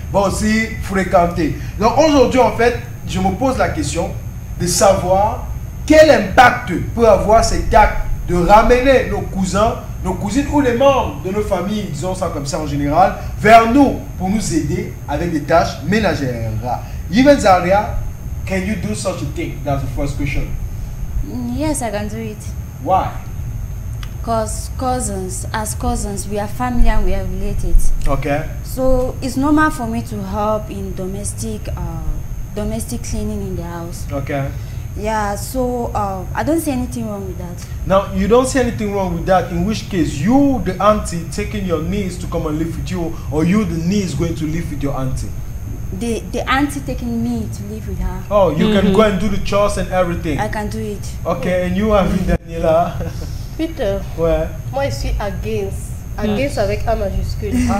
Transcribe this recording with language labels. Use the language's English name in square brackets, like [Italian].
[French] Bon, aussi, fréquenter. Donc, aujourd'hui, en fait, je me pose la question de savoir quel impact peut avoir cet acte de ramener nos cousins, nos cousines ou les membres de nos familles, disons ça comme ça en général, vers nous pour nous aider avec des tâches ménagères. [English] Even Zaria, can you do such a thing? That's the first question. Yes, I can do it. Why? Because as cousins, we are family and we are related. Okay. So it's normal for me to help in domestic cleaning in the house. Okay. Yeah, so I don't see anything wrong with that. Now, you don't see anything wrong with that, in which case you, the auntie, taking your niece to come and live with you, or you, the niece, going to live with your auntie? The auntie taking me to live with her. Oh, you can go and do the chores and everything? I can do it. Okay, and you have Daniela? Peter, [French] Ouais. moi je suis [English] against [French] avec A majuscule.